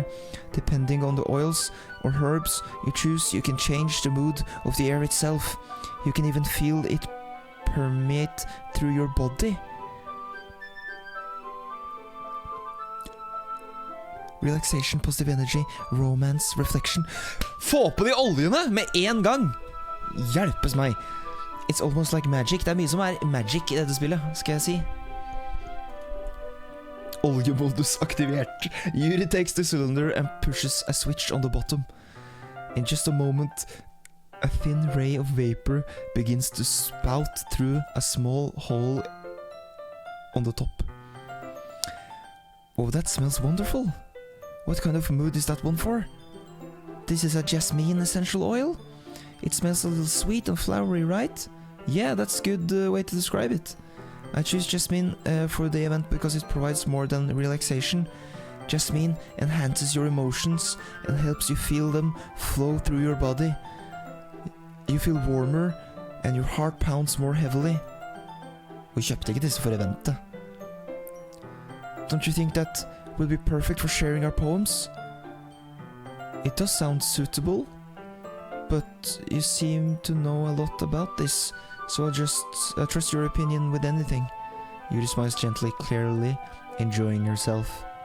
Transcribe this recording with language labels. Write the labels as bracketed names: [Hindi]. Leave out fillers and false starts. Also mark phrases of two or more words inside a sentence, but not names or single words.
[English] Depending on the oils or herbs you choose, you can change the mood of the air itself. You can even feel it permeate through your body. Relaxation, positive energy, romance, reflection. [Norwegian] Få på de oljene med en gang! Hjelpes meg! [English] It's almost like magic. [Norwegian] Det mye som magic I dette spillet, skal jeg si. Oljemodus aktivert. [English] Yuri takes the cylinder and pushes a switch on the bottom. In just a moment, a thin ray of vapor begins to spout through a small hole on the top. Oh, that smells wonderful. What kind of mood is that one for? This is a jasmine essential oil? It smells a little sweet and flowery, right? Yeah, that's a good way to describe it. I choose jasmine for the event because it provides more than relaxation. Jasmine enhances your emotions and helps you feel them flow through your body. You feel warmer and your heart pounds more heavily. [Norwegian] Vi kjøpte ikke disse for eventet. [English] Don't you think that will be perfect for sharing our poems? It does sound suitable, but you seem to know a lot about this, so I'll just trust your opinion with anything. Yuri smiles gently, clearly enjoying herself.